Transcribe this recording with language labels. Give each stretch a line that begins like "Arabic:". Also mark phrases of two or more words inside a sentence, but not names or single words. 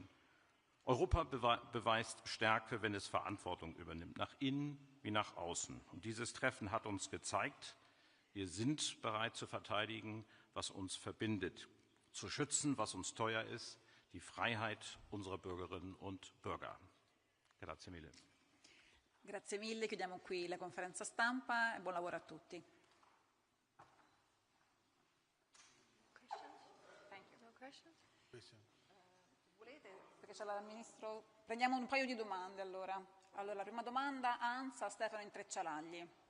German: Europa beweist Stärke, wenn es Verantwortung übernimmt, nach innen wie nach außen. Und dieses Treffen hat uns gezeigt, wir sind bereit zu verteidigen, was uns verbindet, zu schützen, was uns teuer ist, die Freiheit unserer Bürgerinnen und Bürger.
Italian: Grazie mille. Grazie mille, chiudiamo qui la conferenza stampa e buon lavoro a tutti. Volete? Perché c'è il Ministro. Prendiamo un paio di domande allora. Allora, la prima domanda, Ansa, Stefano Intreccialagli.